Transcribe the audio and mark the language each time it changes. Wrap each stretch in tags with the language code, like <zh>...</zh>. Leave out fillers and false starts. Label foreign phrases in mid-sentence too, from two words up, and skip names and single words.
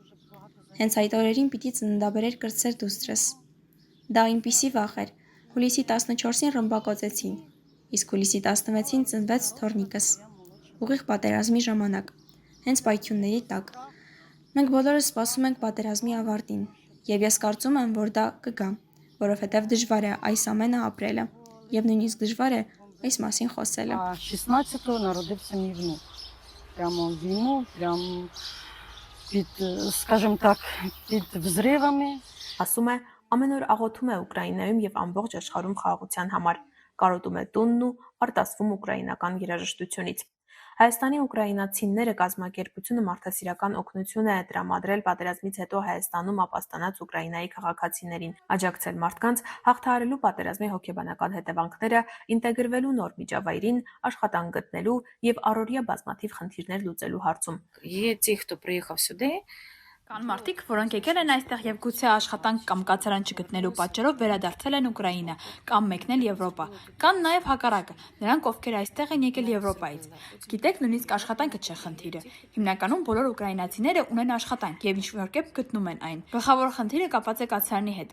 <hy>Հենց այդ օրերին պիտի ծննդաբերեր կրտսեր դուստրս։ Դա այնպիսի վախ էր։ Հուլիսի 14-ին ռմբակոծեցին, իսկ հուլիսի 16-ին ծնվեց թոռնիկս։ Ուղիղ պատերազմի ժամանակ, հենց պայթյունների տակ։ Մենք բոլորս սպասում ենք պատերազմի ավարտին, եւ ես կարծում եմ, որ դա կգա, որովհետեւ դժվար է այս ամենը ապրելը, եւ նույնիսկ դժվար է այս մասին խոսելը։</hy> <uk>16-го народився мій внук. Прямо в війну, прямо під, скажімо так, під взривами.</uk> <hy>Ասում է, ամեն օր աղոթում է Ուկրաինայում եւ ամբողջ աշխարհում խաղաղության համար, կարոտում է տունն ու արտասվում ուկրաինական երաժշտությունից։ Հայաստանի ուկրաինացիները կազմակերպությունը մարդասիրական օգնություն է տրամադրել պատերազմից հետո Հայաստանում ապաստանած Ուկրաինայի քաղաքացիներին, աջակցել մարդկանց հաղթահարելու պատերազմի հոգեբանական հետևանքները, ինտեգրվելու նոր միջավայրին, աշխատանք գտնելու եւ առօրյա բազմաթիվ խնդիրներ լուծելու հարցում։</hy> <uk>Є ті, хто приїхав сюди.</uk> <hy>Կան մարդիկ, որոնք եկել են այստեղ եւ գուցե աշխատանք կամ կացարան չգտնելու պատճառով վերադարձել են Ուկրաինա կամ մեկնել Եվրոպա։ Կան նաեւ հակառակը, նրանք ովքեր այստեղ են եկել Եվրոպայից։ Գիտեք, նույնիսկ աշխատանքը չէ խնդիրը։ Հիմնականում բոլոր ուկրաինացիները ունեն աշխատանք եւ ինչ-որ կերպ գտնում են այն։ Գլխավոր խնդիրը կապված է կացարանի հետ,</hy>